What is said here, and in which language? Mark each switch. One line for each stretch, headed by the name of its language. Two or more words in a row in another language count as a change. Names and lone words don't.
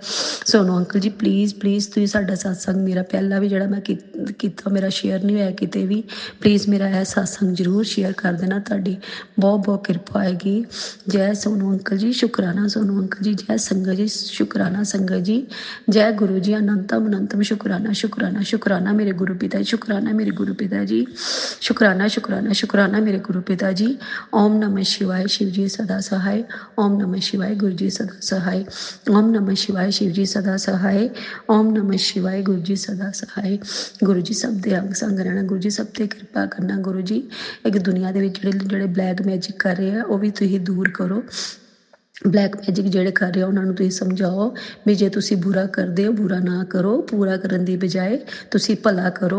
Punjabi: ਸੋਨੂ ਅੰਕਲ ਜੀ ਪਲੀਜ਼ ਤੁਸੀਂ ਸਾਡਾ ਸਤਸੰਗ, ਮੇਰਾ ਪਹਿਲਾਂ ਵੀ ਜਿਹੜਾ ਮੈਂ ਕੀਤਾ ਮੇਰਾ ਸ਼ੇਅਰ ਨਹੀਂ ਹੋਇਆ ਕਿਤੇ ਵੀ, ਪਲੀਜ਼ ਮੇਰਾ ਇਹ ਸਤਸੰਗ ਜ਼ਰੂਰ ਸ਼ੇਅਰ ਕਰ ਦੇਣਾ, ਤੁਹਾਡੀ ਬਹੁਤ ਕਿਰਪਾ ਹੋਏਗੀ। ਜੈ ਸੋਨੂ ਅੰਕਲ ਜੀ, ਸ਼ੁਕਰਾਨਾ ਸੋਨੂ ਅੰਕਲ ਜੀ। ਜੈ ਸੰਗਤ ਜੀ, ਸ਼ੁਕਰਾਨਾ ਸੰਗਤ ਜੀ। ਜੈ ਗੁਰੂ ਜੀ, ਅਨੰਤਮ ਸ਼ੁਕਰਾਨਾ ਮੇਰੇ ਗੁਰੂ ਪਿਤਾ ਜੀ, ਸ਼ੁਕਰਾਨਾ ਮੇਰੇ ਗੁਰੂ ਪਿਤਾ ਜੀ, ਸ਼ੁਕਰਾਨਾ ਮੇਰੇ ਗੁਰੂ ਪਿਤਾ ਜੀ। ਓਮ ਨਮਃ ਸ਼ਿਵਾਯ ਸ਼ਿਵ ਜੀ ਸਦਾ ਸਹਾਇ, ਓਮ ਨਮਃ ਸ਼ਿਵਾਯ ਗੁਰੂ ਜੀ ਸਦਾ ਸਹਾਇ, ਓਮ ਨਮਃ ਸ਼ਿਵਾਯ ਸ਼ਿਵ ਜੀ ਸਦਾ ਸਹਾਇ, ਓਮ ਨਮਃ ਸ਼ਿਵਾਯ ਗੁਰੂ ਜੀ ਸਦਾ ਸਹਾਇ। ਗੁਰੂ ਜੀ ਸਭ ਦੇ ਅੰਗ ਸੰਗ ਰਹਿਣਾ, ਗੁਰੂ ਜੀ ਸਭ 'ਤੇ ਕਿਰਪਾ ਕਰਨਾ। ਗੁਰੂ ਜੀ ਇੱਕ ਦੁਨੀਆ ਦੇ ਵਿੱਚ ਜਿਹੜੇ ਬਲੈਕ ਮੈਜਿਕ ਕਰ ਰਹੇ ਆ ਉਹ ਵੀ ਤੁਸੀਂ ਦੂਰ ਕਰੋ। ਬਲੈਕ ਮੈਜਿਕ ਜਿਹੜੇ ਕਰ ਰਹੇ ਹੋ ਉਹਨਾਂ ਨੂੰ ਤੁਸੀਂ ਸਮਝਾਓ ਵੀ ਜੇ ਤੁਸੀਂ ਬੁਰਾ ਕਰਦੇ ਹੋ ਬੁਰਾ ਨਾ ਕਰੋ, ਪੂਰਾ ਕਰਨ ਦੀ ਬਜਾਏ ਤੁਸੀਂ ਭਲਾ ਕਰੋ।